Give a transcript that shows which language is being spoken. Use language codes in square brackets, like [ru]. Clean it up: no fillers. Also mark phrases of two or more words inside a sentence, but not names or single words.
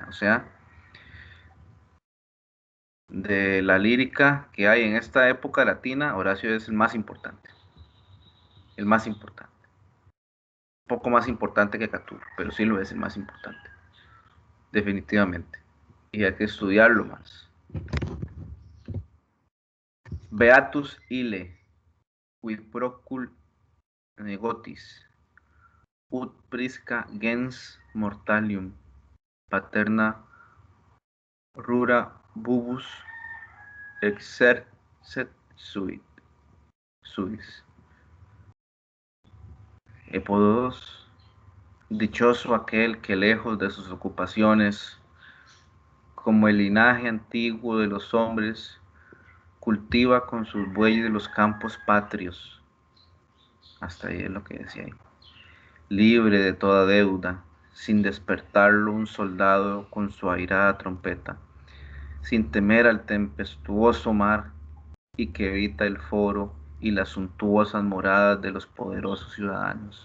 [es] O sea, de la lírica que hay en esta época latina, Horacio es el más importante. El más importante. Un poco más importante que Catulo, pero sí lo es el más importante. Definitivamente. Y hay que estudiarlo más. [la] Beatus ille, quid procul negotis, ut prisca gens mortalium, paterna rura bubus exercet suis. [es] Epodos, dichoso aquel que lejos de sus ocupaciones, como el linaje antiguo de los hombres, cultiva con sus bueyes los campos patrios. Hasta ahí es lo que decía ahí. Libre de toda deuda, sin despertarlo un soldado con su airada trompeta, sin temer al tempestuoso mar y que evita el foro y las suntuosas moradas de los poderosos ciudadanos.